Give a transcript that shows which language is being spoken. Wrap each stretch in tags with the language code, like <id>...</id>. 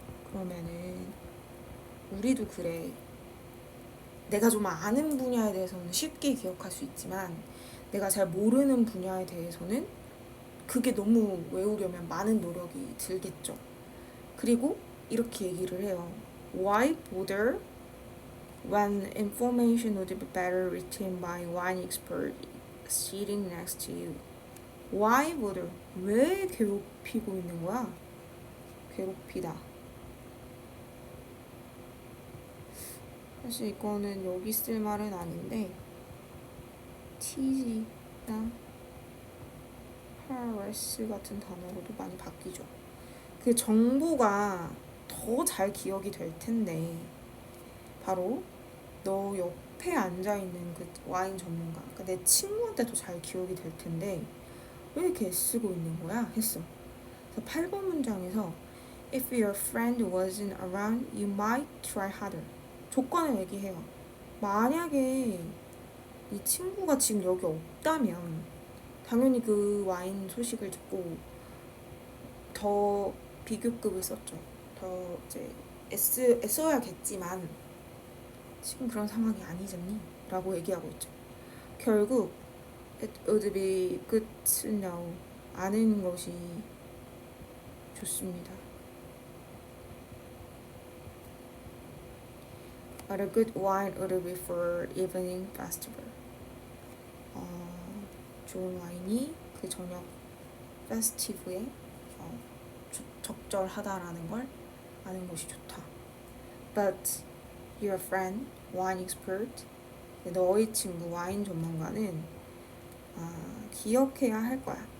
<ko>그러면은 우리도 그래. 내가 좀 아는 분야에 대해서는 쉽게 기억할 수 있지만 내가 잘 모르는 분야에 대해서는 그게 너무 외우려면 많은 노력이 들겠죠. 그리고 이렇게 얘기를 해요.</ko> <en>Why bother when information would be better written by one expert sitting next to you? Why bother?</en> <ko>왜 괴롭히고 있는 거야? 괴롭히다. 사실 이거는 여기 쓸 말은 아닌데 tease나 harass 같은 단어로도 많이 바뀌죠. 그 정보가 더 잘 기억이 될 텐데 바로 너 옆에 앉아있는 그 와인 전문가, 그러니까 내 친구한테도 잘 기억이 될 텐데 왜 이렇게 애쓰고 있는 거야? 했어. 그래서 8번 문장에서</ko> <en>If your friend wasn't around, you might try harder.</en> <ko>조건을 얘기해요. 만약에 이 친구가 지금 여기 없다면 당연히 그 와인 소식을 듣고 더 비교급을 썼죠. 더 이제 애써야겠지만 지금 그런 상황이 아니잖니? 라고 얘기하고 있죠. 결국</ko> <en>it would be good to know.</en> <ko>아는 것이 좋습니다.</ko> <en>But a good wine would be for evening festival.</en> <ko>좋은 와인이 그 저녁 페스티브에 적절하다라는 걸 아는 것이 좋다.</ko> <en>But your friend, wine expert,</en> <ko>너의 친구 와인 전문가는 기억해야 할 거야.</ko>